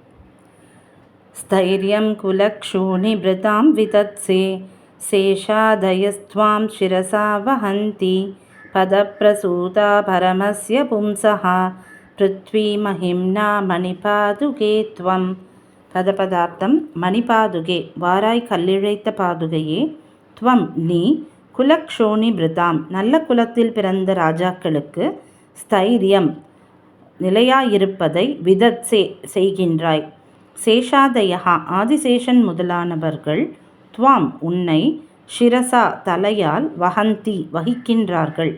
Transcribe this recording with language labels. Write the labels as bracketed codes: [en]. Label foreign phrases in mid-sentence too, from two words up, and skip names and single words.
[sa] स्थैर्यं कुलक्षूणिभृतां वितत्से शेषादयस्त्वां शिरसा वहन्ति पदप्रसूता परमस्य पुंसः पृथ्वी महिम्ना मणिपादुके त्वं. [ta] பதபதார்த்தம் மணிபாதுகே வாராய் கல்லிழைத்த பாதுகையே, துவம் நீ, குலக்ஷோணி பிருதாம் நல்ல குலத்தில் பிறந்த ராஜாக்களுக்கு, ஸ்தைரியம் நிலையாயிருப்பதை விதத்சே செய்கின்றாய். சேஷாதயா ஆதிசேஷன் முதலானவர்கள், துவாம் உன்னை, ஷிரசா தலையால், வஹந்தி வகிக்கின்றார்கள்.